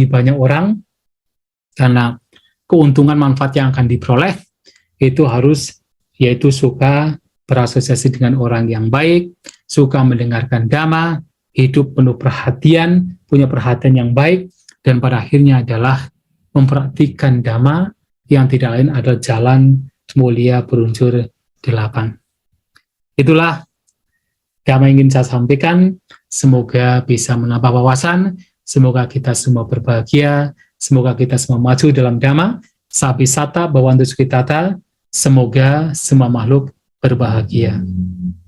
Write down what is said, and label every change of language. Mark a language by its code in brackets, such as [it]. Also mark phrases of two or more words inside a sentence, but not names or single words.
[id] banyak orang, karena keuntungan manfaat yang akan diperoleh, itu harus, yaitu suka berasosiasi dengan orang yang baik, suka mendengarkan dhamma, hidup penuh perhatian, punya perhatian yang baik, dan pada akhirnya adalah mempraktikkan dhamma yang tidak lain adalah jalan mulia berunsur 8. Itulah dhamma yang ingin saya sampaikan. Semoga bisa menambah wawasan, semoga kita semua berbahagia, semoga kita semua maju dalam dhamma, [pi] sabi sata bawantu sukitata, [id] semoga semua makhluk berbahagia.